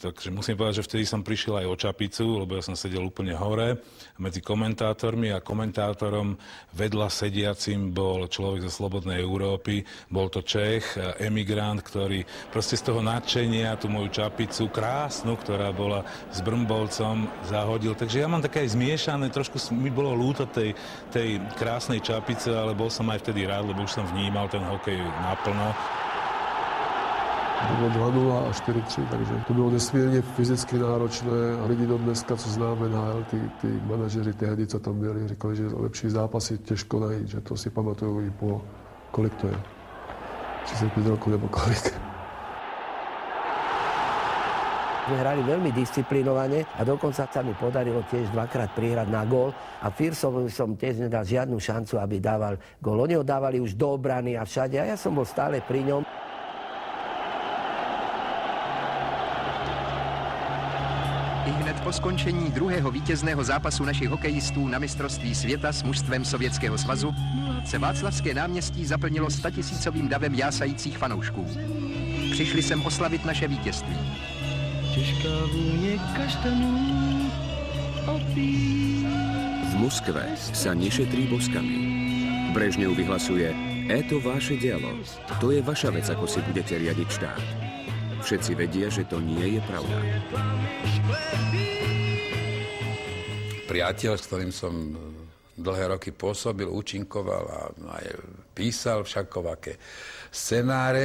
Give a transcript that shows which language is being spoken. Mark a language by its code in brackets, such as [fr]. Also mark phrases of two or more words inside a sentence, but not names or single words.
[sk] Takže musím povedať, že vtedy som prišiel aj o čapicu, lebo ja som sedel úplne hore medzi komentátormi a komentátorom vedľa sediacim bol človek zo Slobodnej Európy, bol to Čech, emigrant, ktorý proste z toho nadšenia tú moju čapicu krásnu, ktorá bola s Brmbolcom, zahodil. Takže ja mám také aj zmiešané, trošku mi bolo ľúto tej krásnej čapice, ale bol som aj vtedy rád, lebo už som vnímal ten hokej naplno. [cs] To bylo 2-0 a 4-3, takže to bylo nesmírně fyzicky náročné a lidi do dneska, co známe NHL, ty manažeři tehdy, co tam byli, říkali, že lepší zápasy těžko najít, že to si pamatuju i po, kolik to je, 35 rokov nebo kolik. [sk] Sme hrali veľmi disciplinovane a dokonca sa mi podarilo tiež 2-krát prihrať na gól a Firsovi som tiež nedal žiadnu šancu, aby dával gól. Oni ho dávali už do obrany a všade a ja som bol stále pri ňom. [cs] Ihned po skončení druhého vítězného zápasu našich hokejistů na mistrovství světa s mužstvem Sovětského svazu se Václavské náměstí zaplnilo 100 000 davem jásajících fanoušků. Přišli sem oslavit naše vítězství. Těžká vůně kaštanů [sk] V Moskve sa nešetrí boskami. Brežnev vyhlasuje, to vaše dielo. To je vaša vec, ako si budete riadiť štát. Všetci vedia, že to nie je pravda. Priateľ, s ktorým som dlhé roky pôsobil, účinkoval a aj písal všakovaké scenáre.